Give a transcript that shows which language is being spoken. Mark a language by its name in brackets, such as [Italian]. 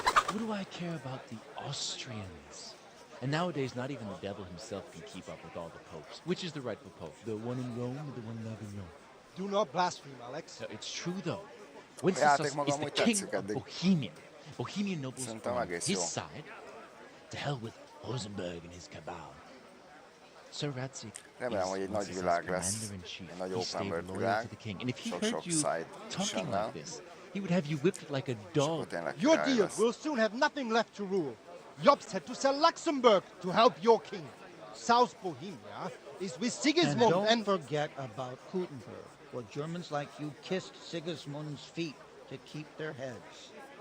[English] What do I care about the Austrians? And nowadays, not even the devil himself can keep up with all the popes. Which is the rightful pope? The one in Rome or the one in Avignon? Do not blaspheme, Alex. No, it's true, though. Wenceslas is the king of Bohemia. Bohemian nobles are on his side. To hell with Rosenberg and his cabal. Sir Radzik [Hungarian] Remélem, hogy egy nagy világ lesz, egy nagy open world világ, sok-sok side [English] talking like this, he would have you whipped like a dog. Your deal will soon have nothing left to rule. Jobst had to sell Luxembourg to help your king. South Bohemia is with Sigismund and don't forget about Gutenberg, where Germans like you kissed Sigismund's feet to keep their heads.